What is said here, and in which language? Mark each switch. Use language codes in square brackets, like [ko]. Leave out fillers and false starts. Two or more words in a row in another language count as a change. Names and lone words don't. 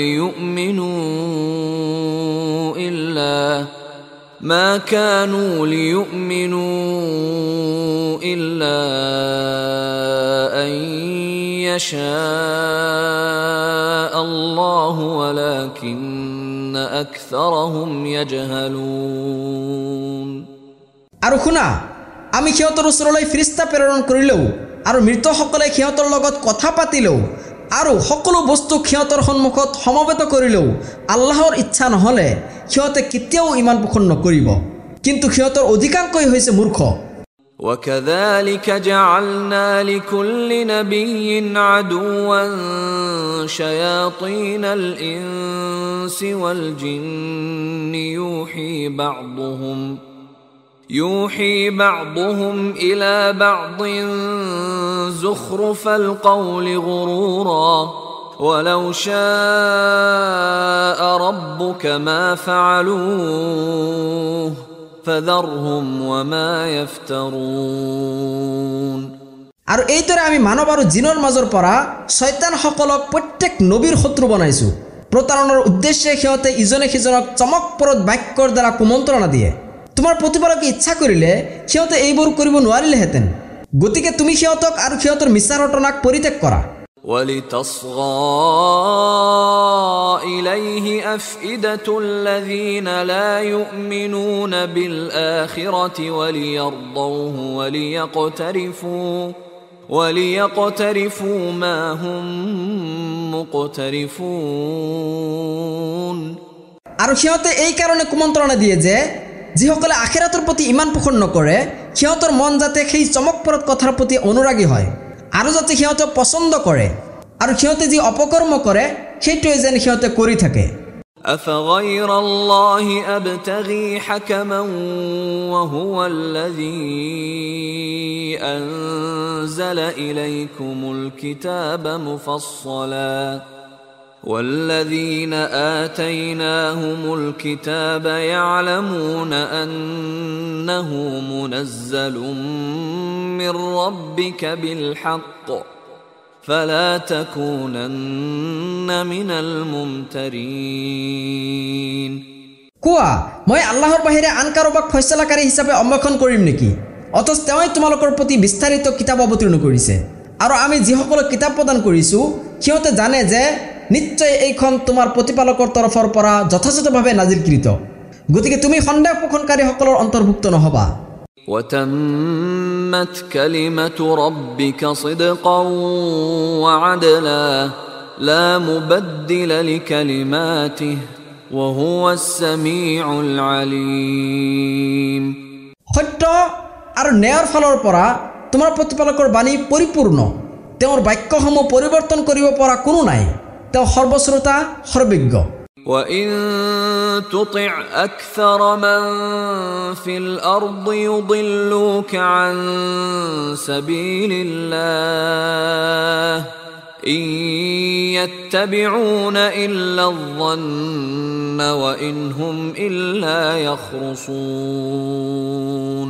[ar] ليؤمنوا إلا أن يشاء الله ولكن أكثرهم يجهلون. [as] আৰু শুনা, আমি সিহঁতৰ ওচৰলৈ ফিৰিস্তা প্ৰেৰণ কৰিলেও আৰু মৃতসকলে সিহঁতৰ লগত কথা পাতিলেও আৰু সকলো বস্তু সিহঁতৰ সন্মুখত সমবেত কৰিলেও আল্লাহৰ ইচ্ছা নহ'লে সিহঁতে কেতিয়াও ইমান পোষণ নকৰিব, কিন্তু সিহঁতৰ অধিকাংশই হৈছে মূৰ্খ। [ar] وكذلك جعلنا لكل نبي عدوا شياطين الإنس والجن يوحي بعضهم إلى بعض زخرف القول غرورا ولو شاء ربك ما فعلوه فذرهم وما يفترون. [as] আৰু এইদৰে আমি মানৱ আৰু জিনৰ মাজৰ পৰা শয়তানসকলক প্ৰত্যেক নবীৰ শত্ৰু বনাইছোঁ। প্ৰতাৰণাৰ উদ্দেশ্যে সিহঁতে ইজনে সিজনক চমকপ্ৰদ বাক্যৰ দ্বাৰা কুমন্ত্ৰণা দিয়ে। তোমাৰ প্ৰতিপালকে ইচ্ছা কৰিলে সিহঁতে এইবোৰ কৰিব নোৱাৰিলেহেঁতেন, গতিকে তুমি সিহঁতক আৰু সিহঁতৰ মিছাৰ ঘটনাক পৰিত্যাগ কৰা। [ar] ولتصغى إليه أفئدة الذين لا يؤمنون بالآخرة وليرضوه وليقترفوا ما هم مقترفون. [as] আৰু সিহঁতে এই কাৰণে কুমন্ত্ৰণা দিয়ে যে যিসকলে আখিৰাতৰ প্ৰতি ইমান পোষণ নকৰে সিহঁতৰ মন যাতে সেই চমকপ্ৰদ কথাৰ প্ৰতি অনুৰাগী হয় আৰু যাতে সিহঁতে পচন্দ কৰে, আৰু সিহঁতে যি অপকৰ্ম কৰে সেইটোৱে যেন সিহঁতে কৰি থাকে। [ar] أفغير الله أبتغي حكما وهو الذي أنزل إليكم الكتاب مفصلا والذين آتيناهم الكتاب يعلمون أنه منزل من ربك بالحق فلا تكونن من الممترين [as] কোৱা মই আল্লাহৰ বাহিৰে আন কাৰোবাক ফয়ছলাকাৰী হিচাপে অম্বখন কৰিম নেকি অথচ তেওঁই তোমালোকৰ প্ৰতি বিস্তাৰিত কিতাপ অৱতীৰ্ণ কৰিছে আৰু আমি যিসকলক কিতাপ প্ৰদান কৰিছো সিহঁতে জানে যে নিশ্চয় এইখন তোমাৰ প্ৰতিপালকৰ তৰফৰ পৰা যথাযথভাৱে নাজিলকৃত গতিকে তুমি সন্দেহ পোষণকাৰীসকলৰ অন্তৰ্ভুক্ত নহবা [ar] وتمت كلمة ربك صدقا وعدلا لا مبدل لكلماته وهو السميع العليم [as] সত্য আৰু ন্যায়ৰ ফালৰ পৰা তোমাৰ প্ৰতিপালকৰ বাণী পৰিপূৰ্ণ তেওঁৰ বাক্যসমূহ পৰিৱৰ্তন কৰিব পৰা কোনো নাই তেওঁ সৰ্বশ্ৰোতা সৰ্বজ্ঞ [ar] وإن تطع أكثر من في الأرض يضلوك عن سبيل الله إن يتبعون إلا الظن وإن هم إلا يخرصون